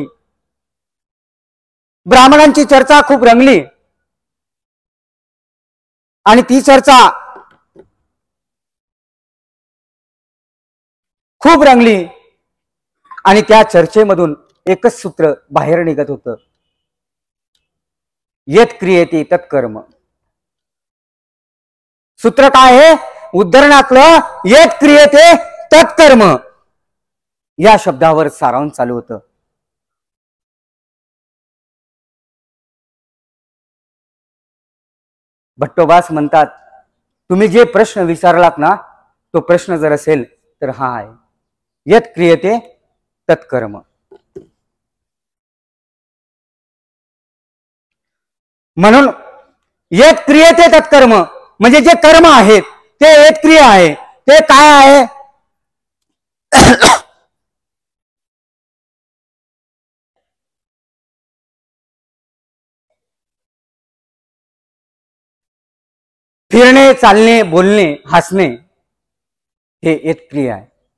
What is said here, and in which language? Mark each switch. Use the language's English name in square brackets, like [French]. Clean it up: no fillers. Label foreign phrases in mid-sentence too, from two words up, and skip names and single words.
[Marathi] ब्राह्मणांची चर्चा खूप रंगली आणि ती चर्चा खूप रंगली आणि त्या चर्चेमधून एकच सूत्र बाहेर निघत होतं, [Sanskrit] यत् क्रियते तत्कर्म. [Marathi] सूत्र काय आहे? उद्धरणातलं [Sanskrit] यत् क्रियते तत्कर्म [Marathi] या शब्दावर सारांश चालू होतं. भट्टोबास म्हणतात, तुम्ही जे प्रश्न विचारलात ना, तो प्रश्न जर असेल तर हा आहे, [Sanskrit] यत् क्रियते तत्कर्म. [Marathi] म्हणून [Sanskrit] यत् क्रियते तत्कर्म [Marathi] म्हणजे जे कर्म आहेत ते [Sanskrit] यत् क्रिया [Marathi] आहे. ते काय आहे? फिरणे, चालणे, बोलणे, हसणे हे [Sanskrit] यत् क्रिया [Marathi] आहे.